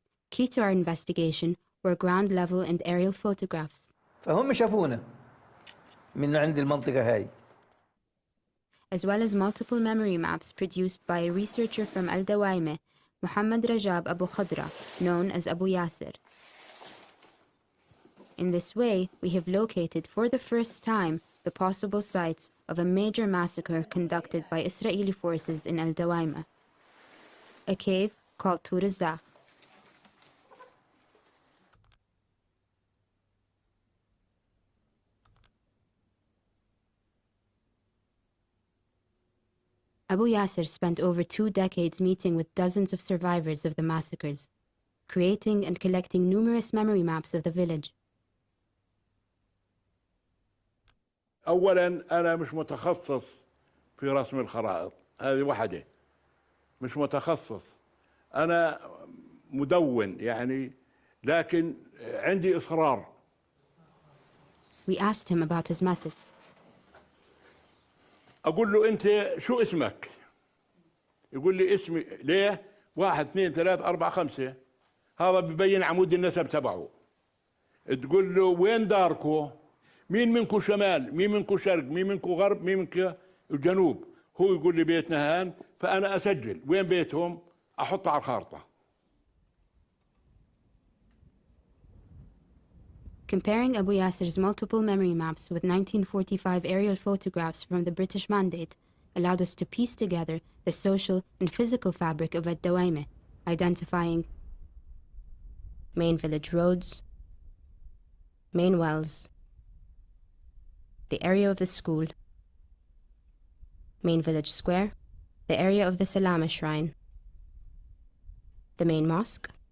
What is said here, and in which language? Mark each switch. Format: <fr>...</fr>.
<en>Key to our investigation were ground level and aerial photographs,</en> <ar>فهم شافونا من عند المنطقة هاي.</ar> <en>as well as multiple memory maps produced by a researcher from al-Dawayima, Muhammad Rajab Abu Khadra, known as Abu Yasser. In this way, we have located for the first time the possible sites of a major massacre conducted by Israeli forces in al-Dawayima, a cave called Shourideh. Abu Yasser spent over 2 decades meeting with dozens of survivors of the massacres, creating and collecting numerous memory maps of the village.</en> <ar>أولاً أنا مش متخصص في رسم الخرائط، هذه واحدة. مش متخصص، أنا مدون يعني، لكن عندي إصرار.</ar> <en>We asked him about his methods.</en> <ar>أقول له أنت شو اسمك؟ يقول لي اسمي. ليه؟ 1 2 3 4 5. هذا ببين عمود النسب تبعه. تقول له وين داركو؟ مين منكم شمال؟ مين منكم شرق؟ مين منكم غرب؟ مين منكم جنوب؟ هو يقول لي بيتنا هان، فأنا أسجل وين بيتهم، أحطه على الخارطة.</ar> <en>Comparing Abu Yasser's multiple memory maps with 1945 aerial photographs from the British Mandate allowed us to piece together the social and physical fabric of al-Dawayima, identifying main village roads, main wells, the area of the school, main village square, the area of the Salama shrine, the main mosque,</en>